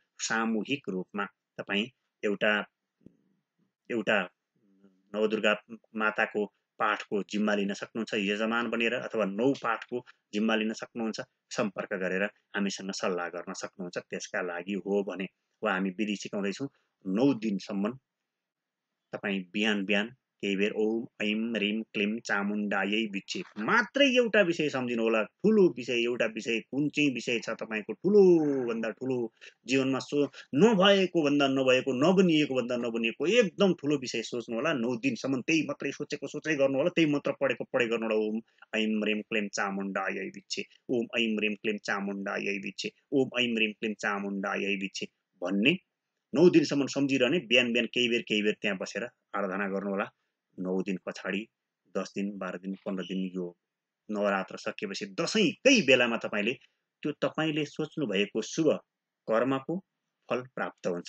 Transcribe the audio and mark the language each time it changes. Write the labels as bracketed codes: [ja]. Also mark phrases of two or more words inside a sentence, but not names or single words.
[ne] सामूहिक रूपमा तपाईँ एउटा एउटा नवदुर्गा माताको पाठको जिम्मा लिन सक्नुहुन्छ यजमान बनेर, अथवा 9 पाठको जिम्मा लिन सक्नुहुन्छ। सम्पर्क गरेर हामीसँग सल्लाह गर्न सक्नुहुन्छ। त्यसका लागि हो भने वा हामी विधि सिकाउँदैछौँ 9 दिनसम्म तपाईँ बिहान बिहान केही बेर [sa] ओम ऐम ह्रीम क्लीम चामुण्डायै विच्छे [ne] मात्रै एउटा विषय सम्झिनु होला। ठुलो विषय एउटा विषय कुन चाहिँ विषय छ तपाईँको ठुलो भन्दा ठुलो जीवनमा नभएको भन्दा नभएको, नबनिएको भन्दा नबनिएको एकदम ठुलो विषय सोच्नु होला। 9 दिनसम्म त्यही मात्रै सोचेको गर्नु होला, त्यही मन्त्र पढेको गर्नु होला। [sa] ओम ऐम ह्रीम क्लीम चामुण्डायै विच्छे, ओम ऐम ह्रीम क्लीम चामुण्डायै विच्छे, ओम ऐम ह्रीम क्लीम चामुण्डायै विच्छे [ne] भन्ने 9 दिनसम्म सम्झिरहने। बिहान बिहान केही बेर त्यहाँ बसेर आराधना गर्नु होला। 9 दिन पछाडि 10 दिन 12 दिन 15 दिन यो नवरात्र सकिएपछि दशैंकै बेलामा तपाईँले त्यो तपाईँले सोच्नु भएको शुभ कर्मको फल प्राप्त हुन्छ।